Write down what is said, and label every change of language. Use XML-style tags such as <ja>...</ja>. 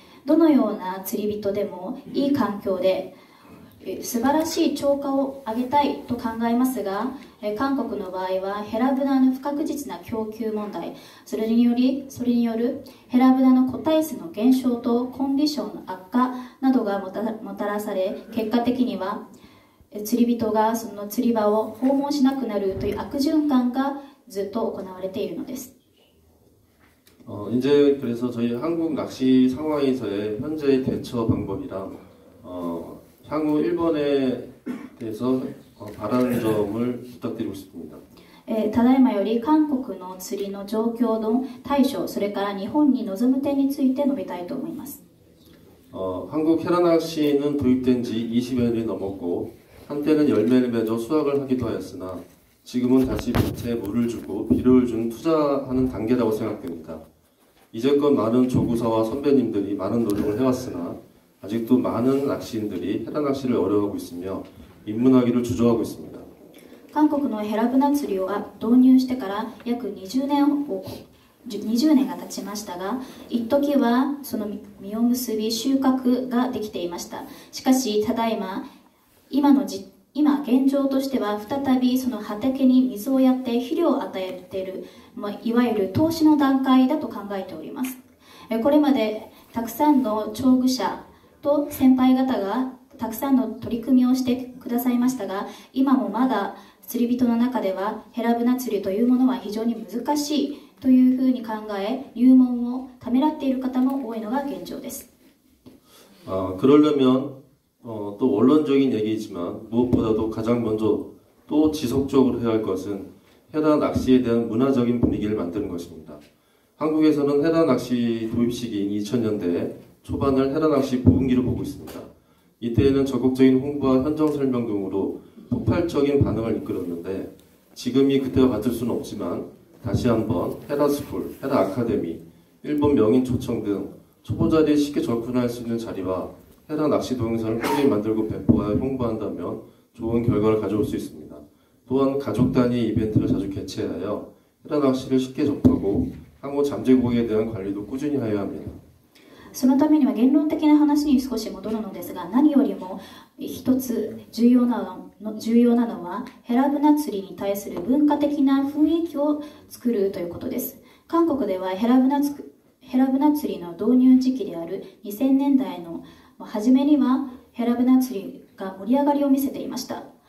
<ja>どのような釣り人でもいい環境で素晴らしい超過を上げたいと考えますが、韓国の場合はヘラブナの不確実な供給問題、それによるヘラブナの個体数の減少とコンディションの悪化などがもたらされ、結果的には釣り人がその釣り場を訪問しなくなるという悪循環がずっと行われているのです。</ja> <ko>이제 그래서 저희 한국 낚시 상황에서의 현재의 대처 방법이랑 향후 일본에 대해서 바라는 점을 부탁드리고 싶습니다.</ko> <ja>ただいまより韓国の釣りの状況の対処、それから日本に臨む点について述べたいと思います。</ja> <ko>한국 헤라낚시는 도입된 지 20여 년이 넘었고 한때는 열매를 맺어 수확을 하기도 하였으나 지금은 다시 밭에 물을 주고 비료를 준 투자하는 단계라고 생각됩니다. 이제껏 많은 조구사와 선배님들이 많은 노력을 해왔으나 아직도 많은 낚시인들이 헤라낚시를 어려워하고 있으며 입문하기를 주저하고 있습니다.</ko> <ja>韓国のヘラブナ釣りを導入してから約20年が経ちましたが、一時はその実を結び収穫ができていました。しかしただいま今現状としては再びその畑に水をやって肥料を与えている、いわゆる投資の段階だと考えております。これまでたくさんの調具者と先輩方がたくさんの取り組みをしてくださいましたが、今もまだ釣り人の中ではヘラブナ釣りというものは非常に難しいというふうに考え、入門をためらっている方も多いのが現状です。</ja> <ko>그러려면 또 원론적인 얘기지만 무엇보다도 가장 먼저 또 지속적으로 해야 할 것은 헤라 낚시에 대한 문화적인 분위기를 만드는 것입니다. 한국에서는 헤라 낚시 도입 시기인 2000년대 초반을 헤라 낚시 부흥기로 보고 있습니다. 이때에는 적극적인 홍보와 현장 설명 등으로 폭발적인 반응을 이끌었는데 지금이 그때와 같을 수는 없지만 다시 한번 헤라 스쿨, 헤라 아카데미, 일본 명인 초청 등 초보자들이 쉽게 접근할 수 있는 자리와 헤라 낚시 동영상을 꾸준히 만들고 배포하여 홍보한다면 좋은 결과를 가져올 수 있습니다. 또한 가족 단위 이벤트를 자주 개최하여 헤라 낚시를 쉽게 접하고 향후 잠재고기에 대한 관리도 꾸준히 하여야 합니다.</ko> <ja>そのためには言論的な話に少し戻るのですが、何よりも一つ重要なのはヘラブナ釣りに対する文化的な雰囲気を作るということです。韓国ではヘラブナ釣りの導入時期である2000年代の初めにはヘラブナ釣りが盛り上がりを見せていました。</ja>